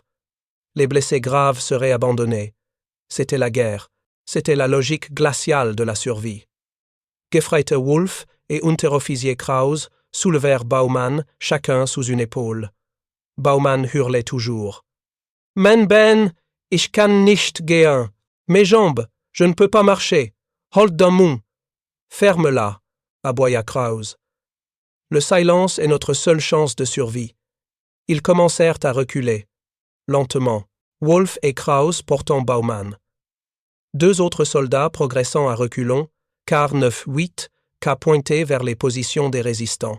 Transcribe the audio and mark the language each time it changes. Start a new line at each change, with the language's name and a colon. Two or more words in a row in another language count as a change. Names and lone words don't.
French: Les blessés graves seraient abandonnés. C'était la guerre. C'était la logique glaciale de la survie. Gefreiter Wolf et Unterofficier Kraus soulevèrent Baumann, chacun sous une épaule. Baumann hurlait toujours.
German: « Mein Ben, ich kann nicht gehen.
French: Mes jambes, je ne peux pas marcher.
German: Halt den Mund.
French: Ferme-la, aboya Kraus. Le silence est notre seule chance de survie. Ils commencèrent à reculer, lentement, Wolf et Kraus portant Baumann. 2 autres soldats progressant à reculons, car 9-8, qu'à pointer vers les positions des résistants.